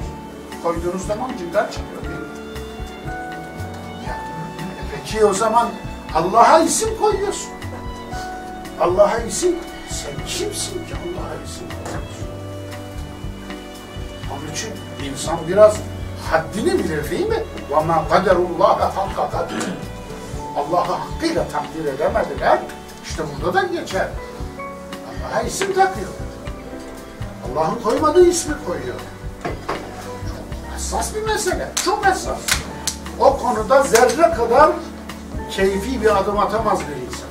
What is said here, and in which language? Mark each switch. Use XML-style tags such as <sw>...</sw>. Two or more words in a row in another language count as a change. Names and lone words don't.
<tr>Koyduğunuz zaman cingar çıkıyor değil mi? Peki o zaman Allah'a isim koyuyorsun. Allah'a isim, sen kimsin ki Allah'a isim koyuyorsun? Onun için insan biraz haddini bilir değil mi?</tr> <ar>وَمَا قَدَرُ اللّٰهَ حَقَّ قَدْرِ</ar> <tr>Allah'ı hakkıyla takdir edemediler. İşte burada da geçer. Allah'a isim takıyor. Allah'ın koymadığı ismi koyuyor. Çok hassas bir mesele. Çok hassas. O konuda zerre kadar keyfi bir adım atamaz bir insan.</tr>